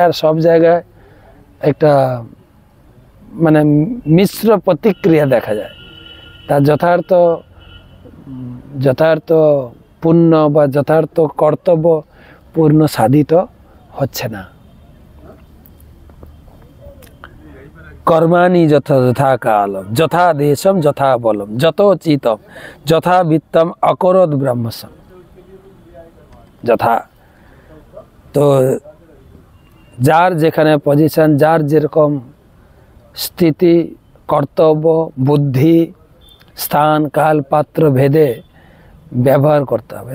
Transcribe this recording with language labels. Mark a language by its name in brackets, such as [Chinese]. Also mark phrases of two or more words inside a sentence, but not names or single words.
[Bangla] আর সব জায়গায় একটা মানে মিশ্র প্রতিক্রিয়া দেখা যায়, তার যথার্থ পূর্ণ বা যথার্থ কর্তব্য পূর্ণ সাধিত হচ্ছে না। [Sanskrit] कर्माणि यथा यथा कालम यथा देशम यथा बलम যথোচিতম যথা বিত্তম অকরোদ ব্রহ্মসম যথা। [Bangla] তো যার যেখানে পজিশন, যার যেরকম স্থিতি, কর্তব্য, বুদ্ধি, স্থান, কাল, পাত্র ভেদে ব্যবহার করতে হবে।